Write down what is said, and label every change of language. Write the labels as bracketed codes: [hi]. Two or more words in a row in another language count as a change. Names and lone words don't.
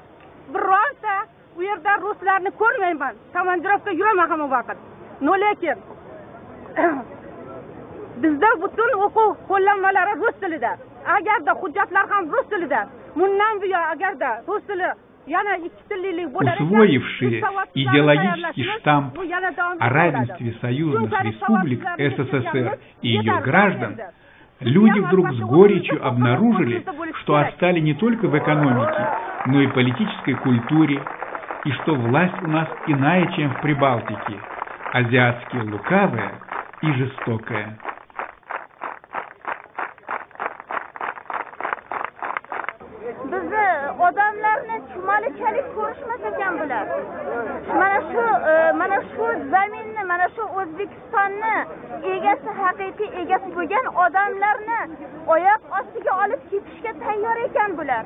[uz] Bironta u yerda ruslarni ko'rmayman. Komandirovka yuraman hamma vaqt. Lekin bizda butun o'quv qo'llanmalari rus tilida. Agarda hujjatlar ham rus tilida, bundan buyon agarda rus tili yana ikki tillilik bo'lar ekan, [ru] усвоившие идеологический штамп о равенстве союзных республик СССР и ее граждан, люди вдруг с горечью обнаружили, что отстали не только в экономике, но и политической культуре, и что власть у нас иная, чем в Прибалтике, азиатски лукавая и жестокая. [uz] Odamlarni chumalachalik ko'rishmas ekan bular. Mana shu zaminni, mana shu O'zbekistonni egasi, haqiqiy egasi bo'lgan odamlarni oyoq ostiga olib ketishga tayyor ekan bular.